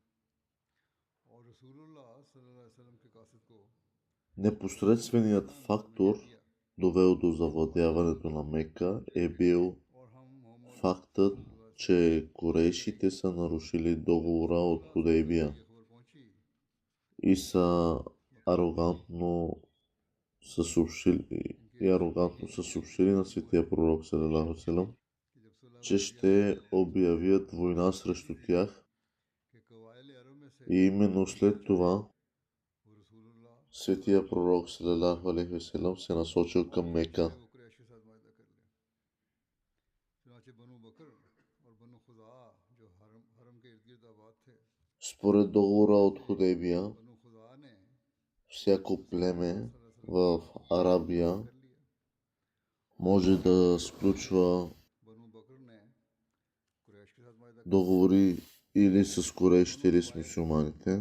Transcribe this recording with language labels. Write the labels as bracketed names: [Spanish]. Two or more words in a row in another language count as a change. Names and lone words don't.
[Bulgarian] Непосредственият фактор, довел до завладяването на Мека, е бил фактът, че корейшите са нарушили договора от Худейбия и са арогантно са съобщили на светия пророк [Arabic] صلى الله عليه وسلم, [Bulgarian] че ще обявят война срещу тях. И именно след това светия пророк [Arabic] صلى الله عليه وسلم [Bulgarian] се насочил към Мека. Според договора от Худейбия, всяко племе в Арабия може да сключва договори или с корейшите, или с мюсюлманите.